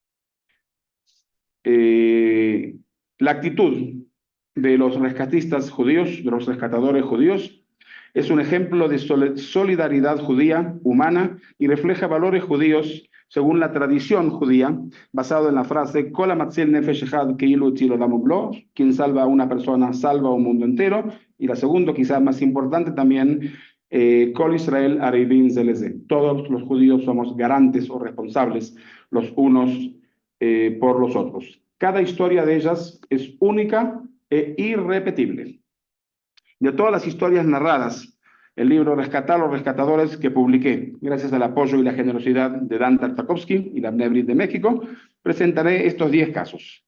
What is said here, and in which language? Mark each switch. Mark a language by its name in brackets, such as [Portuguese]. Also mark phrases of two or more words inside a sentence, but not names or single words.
[Spanish] La actitud de los rescatistas judíos, de los rescatadores judíos, es un ejemplo de solidaridad judía, humana, y refleja valores judíos según la tradición judía, basado en la frase [Hebrew] "כל המציל נפש אחת כאילו הציל עולם ומלואו", [Spanish] quien salva a una persona salva a un mundo entero, y la segunda, quizás más importante también, [Hebrew] כל ישראל ערבים זה לזה. [Spanish] Todos los judíos somos garantes o responsables los unos por los otros. Cada historia de ellas es única e irrepetible. De todas las historias narradas, el libro Rescatar a los Rescatadores, que publiqué gracias al apoyo y la generosidad de Dan Tartakovsky y la Bnei Brit de México, presentaré estos 10 casos.